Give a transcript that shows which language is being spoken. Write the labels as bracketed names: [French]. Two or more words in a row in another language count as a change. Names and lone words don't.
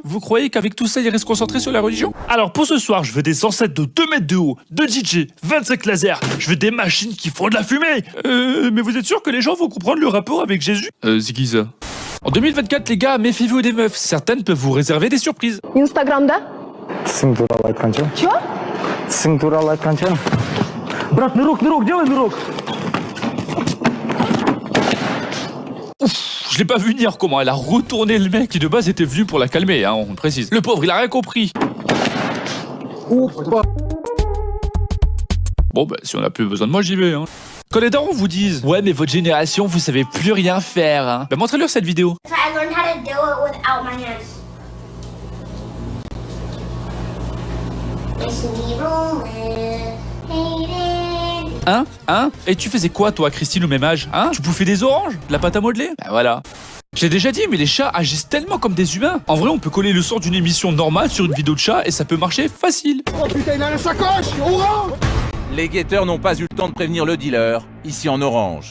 [French] Vous croyez qu'avec tout ça il reste concentré sur la religion? Alors pour ce soir, je veux des enceintes de 2 mètres de haut, 2 DJ, 25 lasers, je veux des machines qui font de la fumée. Mais vous êtes sûr que les gens vont comprendre le rapport avec Jésus? C'est qui ça? En 2024 les gars, méfiez-vous des meufs, certaines peuvent vous réserver des surprises. [Russian] Instagram'da? Чё? Брат, нырок, делай нырок. [French] Ouf, je l'ai pas vu venir comment elle a retourné le mec qui de base était venu pour la calmer, hein, on précise. Le pauvre, il a rien compris. Bon bah si on a plus besoin de moi, j'y vais, hein. Quand les darons vous disent « Ouais, mais votre génération, vous savez plus rien faire, hein », bah montrez-leur cette vidéo. [English] I learned how to do it without my hands. It's me rolling, hating. [French] Hein? Et tu faisais quoi, toi, Christine, au même âge? Hein? Tu bouffais des oranges? De la pâte à modeler? Bah voilà. Je l'ai déjà dit, mais les chats agissent tellement comme des humains. En vrai, on peut coller le son d'une émission normale sur une vidéo de chat et ça peut marcher facile. Oh putain, il a la sacoche! Orange! Les guetteurs n'ont pas eu le temps de prévenir le dealer, ici en orange.